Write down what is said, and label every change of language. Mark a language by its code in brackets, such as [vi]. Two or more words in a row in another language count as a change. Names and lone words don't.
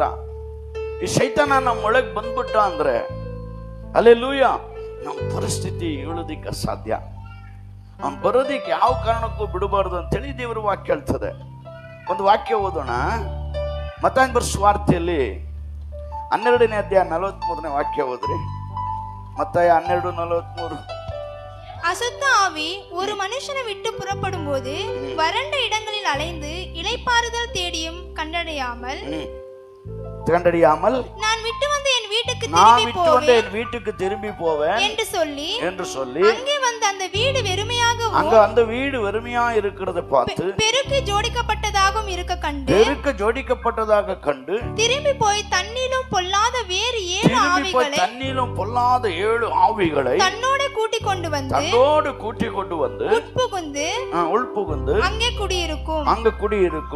[kn] ಈ ಸೈತಾನ ನಮ್ಮ ಒಳಗೆ ಬಂದ್ಬಿಟ್ಟ ಅಂದ್ರೆ ಹಲ್ಲೆಲೂಯಾ, ನಮ್ಮ ಪರಿಸ್ಥಿತಿ ಹೇಳೋದಿಕ್ಕೆ ಸಾಧ್ಯ. ಅವ್ನು ಬರೋದಿಕ್ಕೆ ಯಾವ ಕಾರಣಕ್ಕೂ ಬಿಡಬಾರ್ದು ಅಂತೇಳಿ ದೇವರ ವಾಕ್ಯ ಹೇಳ್ತದೆ. ಒಂದು ವಾಕ್ಯ ಓದೋಣ. ಮತ್ತಾಯ ಬರೆದ ಸುವಾರ್ತೆಯಲ್ಲಿ 12ನೇ ಅಧ್ಯಾಯ 43ನೇ ವಾಕ್ಯ ಓದ್ರಿ. ಮತ್ತಾಯ 12:43. [ta] அசுத்த ஆவி ஒரு மனுஷனை விட்டு புறப்படும் போது வறண்ட இடங்களில் அலைந்து இளைப்பாறுதல் தேடியும் கண்டடையாமல் நான் விட்டு வந்து என் வீட்டுக்கு திரும்பி போவேன் என்று சொல்லி அங்கே வந்து அந்த வீடு வெறுமையாக இருக்கிறத பார்த்து பெருக்கி ஜோடிக்கப்பட்டதாகவும் இருக்க கண்டு திரும்பி போய் தண்ணீரும் பொல்லாத வேறு 7 ஆவிகளை தன்னோடு கூட்டிக் கொண்டு வந்து உட்புகுந்து அங்கே குடியிருக்கும்.